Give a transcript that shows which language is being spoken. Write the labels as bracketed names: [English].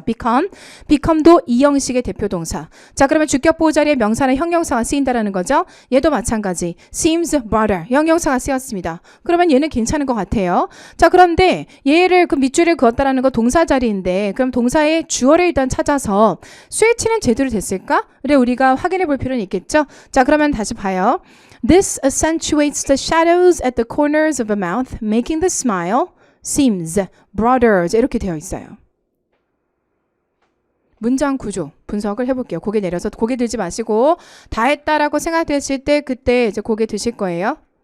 [Korean] become도 이 형식의 대표 동사. 자, 그러면 주격 보호 자리에 명사나 형용사가 쓰인다라는 거죠. 얘도 마찬가지. [English] seems broader. [Korean] 형용사가 쓰였습니다. 그러면 얘는 괜찮은 것 같아요. 자, 그런데 얘를 그 밑줄을 그었다라는 거 동사 자리인데 그럼 동사의 주어를 일단 찾아서 스위치는 제대로 됐을까?를 우리가 확인해 볼 필요는 있겠죠. 자, 그러면 다시 봐요. [English] This accentuates the shadows at the corners of a mouth, making the smile seems broader. [Korean] 이렇게 되어 있어요. 문장 구조 분석을 해볼게요. 고개 내려서 고개 들지 마시고 다 했다라고 생각되실 때 그때 이제 고개 드실 거예요.